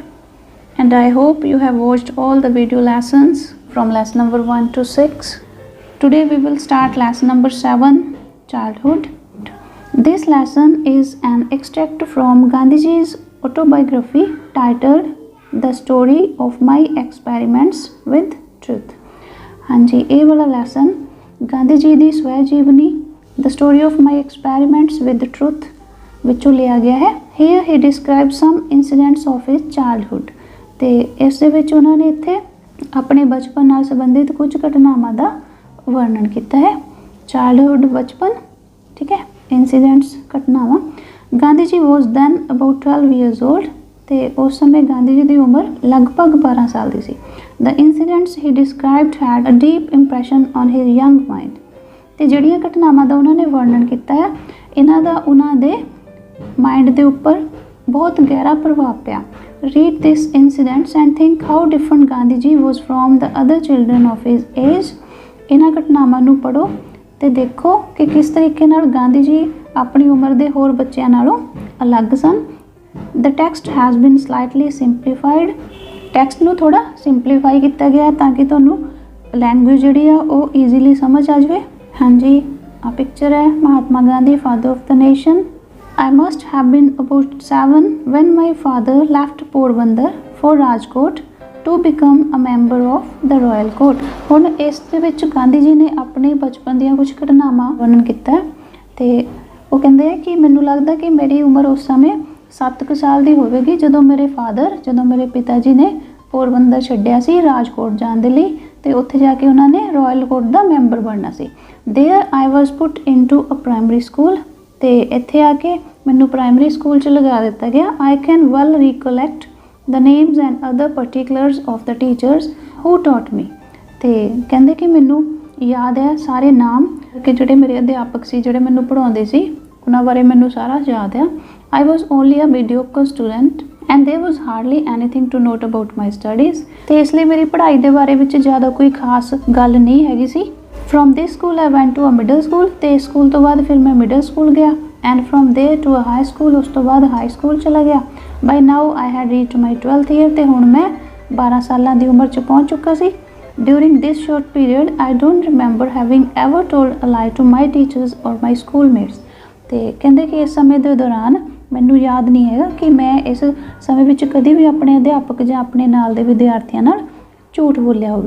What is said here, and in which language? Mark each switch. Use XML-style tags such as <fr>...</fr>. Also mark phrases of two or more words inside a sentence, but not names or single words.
<en>And I hope you have watched all the video lessons from lesson number 1 to 6. Today we will start lesson number 7, Childhood. This lesson is an extract from Gandhiji's autobiography titled The Story of My Experiments with Truth.</en> <pa>ਹਾਂ ਜੀ, ਯੇ ਵਾਲਾ ਲੈਸਨ ਗਾਂਧੀ ਜੀ ਦੀ ਸਵੈ ਜੀਵਨੀ ਦ ਸਟੋਰੀ ਆਫ ਮਾਈ ਐਕਸਪੈਰੀਮੈਂਟਸ ਵਿਦ ਟਰੁੱਥ ਵਿੱਚੋਂ ਲਿਆ ਗਿਆ ਹੈ.</pa> <en>Here he describes some incidents of his childhood.</en> <pa>ਤੇ ਇਸ ਦੇ ਵਿੱਚ ਉਹਨਾਂ ਨੇ ਇੱਥੇ ਆਪਣੇ ਬਚਪਨ ਨਾਲ ਸੰਬੰਧਿਤ ਕੁਝ ਘਟਨਾਵਾਂ ਦਾ ਵਰਣਨ ਕੀਤਾ ਹੈ. ਚਾਈਲਡਹੁੱਡ ਬਚਪਨ, ਠੀਕ ਹੈ, ਇੰਸੀਡੈਂਟਸ ਘਟਨਾਵਾਂ. ਗਾਂਧੀ ਜੀ</pa> <en>was then about 12 years old</en> <pa>ਤੇ ਉਸ ਸਮੇਂ ਗਾਂਧੀ ਜੀ ਦੀ ਉਮਰ ਲਗਭਗ 12 ਸਾਲ ਦੀ ਸੀ.</pa> <en>the incidents he described had a deep impression on his young mind.</en> <pa>ਤੇ ਜਿਹੜੀਆਂ ਘਟਨਾਵਾਂ ਦਾ ਉਹਨਾਂ ਨੇ ਵਰਣਨ ਕੀਤਾ ਹੈ, ਇਹਨਾਂ ਦਾ ਉਹਨਾਂ ਦੇ ਮਾਈਂਡ ਦੇ ਉੱਪਰ ਬਹੁਤ ਗਹਿਰਾ ਪ੍ਰਭਾਵ ਪਿਆ.</pa> <en>Read these incidents and think how different Gandhi ji was from the other children of his age.</en> <pa>ਇਹਨਾਂ ਘਟਨਾਵਾਂ ਨੂੰ ਪੜ੍ਹੋ ਤੇ ਦੇਖੋ ਕਿ ਕਿਸ ਤਰੀਕੇ ਨਾਲ ਗਾਂਧੀ ਜੀ ਆਪਣੀ ਉਮਰ ਦੇ ਹੋਰ ਬੱਚਿਆਂ ਨਾਲੋਂ ਅਲੱਗ ਸਨ.</pa> <en>The text has been slightly simplified.</en> <pa>ਟੈਕਸਟ ਨੂੰ ਥੋੜਾ ਸਿੰਪਲੀਫਾਈ ਕੀਤਾ ਗਿਆ ਤਾਂ ਕਿ ਤੁਹਾਨੂੰ ਲੈਂਗੁਏਜ ਜਿਹੜੀ ਆ ਉਹ ਈਜ਼ੀਲੀ ਸਮਝ ਆ ਜਾਵੇ. ਹਾਂਜੀ, ਆ ਪਿਕਚਰ ਹੈ ਮਹਾਤਮਾ ਗਾਂਧੀ,</pa> <en>Father of the Nation. I must have been about 7 when my father left Porbandar for Rajkot to become a member of the Royal Court.</en> <pa>ਹੁਣ ਇਸ ਦੇ ਵਿੱਚ ਗਾਂਧੀ ਜੀ ਨੇ ਆਪਣੇ ਬਚਪਨ ਦੀਆਂ ਕੁਝ ਘਟਨਾਵਾਂ ਵਰਣਨ ਕੀਤਾ ਤੇ ਉਹ ਕਹਿੰਦੇ ਆ ਕਿ ਮੈਨੂੰ ਲੱਗਦਾ ਕਿ ਮੇਰੀ ਉਮਰ ਉਸ ਸਮੇਂ 7 ਕੁ ਸਾਲ ਦੀ ਹੋਵੇਗੀ ਜਦੋਂ ਮੇਰੇ ਪਿਤਾ ਜੀ ਨੇ ਪੋਰਬੰਦਰ ਛੱਡਿਆ ਸੀ ਰਾਜਕੋਟ ਜਾਣ ਦੇ ਲਈ ਤੇ ਉੱਥੇ ਜਾ ਕੇ ਉਹਨਾਂ ਨੇ ਰਾਇਲ ਕੋਰਟ ਦਾ ਮੈਂਬਰ ਬਣਨਾ ਸੀ.</pa> <en>There I was put into a primary school.</en> <pa>ਤੇ ਇੱਥੇ ਆ ਕੇ ਮੈਨੂੰ ਪ੍ਰਾਇਮਰੀ ਸਕੂਲ 'ਚ ਲਗਾ ਦਿੱਤਾ ਗਿਆ.</pa> <en>I can well recollect the names and other particulars of the teachers who taught me.</en> <pa>ਤੇ ਕਹਿੰਦੇ ਕਿ ਮੈਨੂੰ ਯਾਦ ਹੈ ਸਾਰੇ ਨਾਮ ਕਿ ਜਿਹੜੇ ਮੇਰੇ ਅਧਿਆਪਕ ਸੀ, ਜਿਹੜੇ ਮੈਨੂੰ ਪੜ੍ਹਾਉਂਦੇ ਸੀ, ਉਹਨਾਂ ਬਾਰੇ ਮੈਨੂੰ ਸਾਰਾ ਯਾਦ ਆ.</pa> <en>I was only a mediocre student and there was hardly anything to note about my studies.</en> <pa>ਤੇ ਇਸ ਲਈ ਮੇਰੀ ਪੜ੍ਹਾਈ ਦੇ ਬਾਰੇ ਵਿੱਚ ਜ਼ਿਆਦਾ ਕੋਈ ਖਾਸ ਗੱਲ ਨਹੀਂ ਹੈਗੀ ਸੀ.</pa> <en>From this school I went to a middle school.</en> <pa>ਤੇ ਸਕੂਲ ਤੋਂ ਬਾਅਦ ਫਿਰ ਮੈਂ ਮਿਡਲ ਸਕੂਲ ਗਿਆ</pa> <en>and from there to a high school.</en> <pa>ਉਸ ਤੋਂ ਬਾਅਦ ਹਾਈ ਸਕੂਲ ਚਲਾ ਗਿਆ.</pa> <en>By now I had reached my 12th year.</en> <pa>ਤੇ ਹੁਣ ਮੈਂ 12 ਸਾਲਾਂ ਦੀ ਉਮਰ 'ਚ ਪਹੁੰਚ ਚੁੱਕਾ ਸੀ.</pa> <en>During this short period I don't remember having ever told a lie to my teachers or my schoolmates.</en> <pa>ਤੇ ਕਹਿੰਦੇ ਕਿ ਇਸ ਸਮੇਂ ਦੇ ਦੌਰਾਨ ਮੈਨੂੰ ਯਾਦ ਨਹੀਂ ਹੈਗਾ ਕਿ ਮੈਂ ਇਸ ਸਮੇਂ ਵਿੱਚ ਕਦੇ ਵੀ ਆਪਣੇ ਅਧਿਆਪਕ ਜਾਂ ਆਪਣੇ ਨਾਲ ਦੇ ਵਿਦਿਆਰਥੀਆਂ ਨਾਲ ਝੂਠ ਬੋਲਿਆ ਹੋਵੇ.</pa>